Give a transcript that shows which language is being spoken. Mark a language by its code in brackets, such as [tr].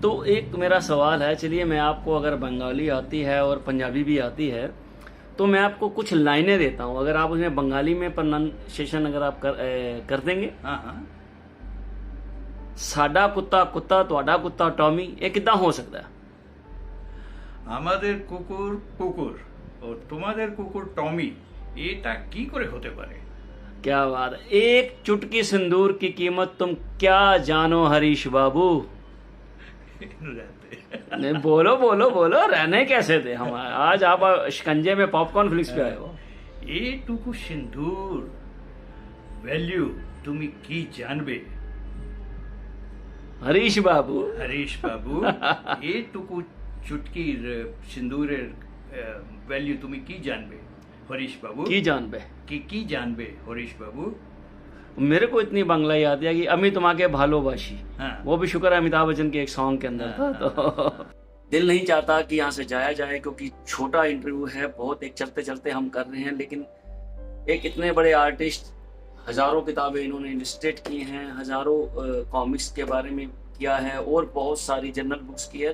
[hi] तो एक मेरा सवाल है, चलिए मैं आपको, अगर बंगाली आती है और पंजाबी भी आती है तो मैं आपको कुछ लाइनें देता हूँ, अगर आप उसमें बंगाली में प्रोनाउंसिएशन अगर आप कर देंगे। हाँ हाँ। [pa] साडा कुत्ता कुत्ता, तुहाडा कुत्ता टॉमी, [hi] ये कितना हो सकता है? [bn] আমাদের কুকুর কুকুর ও তোমাদের কুকুর টমি, এটা কি করে হতে পারে? [hi] क्या बात है। एक चुटकी सिंदूर की कीमत तुम क्या जानो हरीश बाबू। रहते नहीं, बोलो बोलो बोलो, रहने कैसे थे हम? आज आप शिकंजे में पॉपकॉर्न फ्लिक्स पे आए हो। [bn] এইটুকু সিন্দুর ভ্যালু তুমি কি জানবে [hi] हरीश बाबू। [bn] হরিশ বাবু? এইটুকু চুটকির সিন্দুরের ভ্যালু তুমি কি জানবে হরিশ বাবু? [hi] की जान पे। [bn] কি জানবে হরিশ বাবু? [hi] मेरे को इतनी बांग्ला याद है कि [bn] अमी तुम्हारे भालोबाशी, [hi] हाँ। वो भी शुक्र है अमिताभ बच्चन के एक सॉन्ग के अंदर था। तो दिल नहीं चाहता कि यहाँ से जाया जाए, क्योंकि छोटा इंटरव्यू है बहुत, एक चलते चलते हम कर रहे हैं, लेकिन एक इतने बड़े आर्टिस्ट, हजारों किताबें इन्होंने इलस्ट्रेट की हैं, हजारों कॉमिक्स के बारे में किया है और बहुत सारी जर्नल बुक्स की है।